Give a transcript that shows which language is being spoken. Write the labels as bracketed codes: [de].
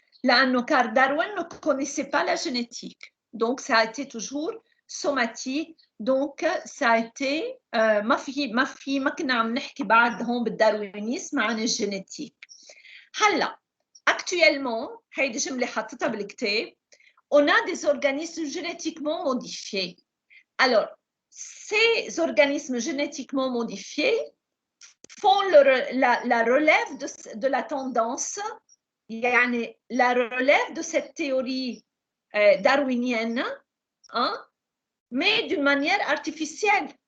[fr] Car Darwin ne connaissait pas la génétique. Donc, ça a été toujours somatique. Donc, ça a été [ar] ما كنا عم نحكي بعد هون بالداروينيزم عن الجينيتيك. [fr] هلا actuellement, [ar] هيدي جملة حطيتها بالكتاب, [fr] on a des organismes génétiquement modifiés. Alors, ces organismes génétiquement modifiés font la relève de la tendance, يعني la relève de cette théorie darwinienne, hein, mais d'une manière artificielle.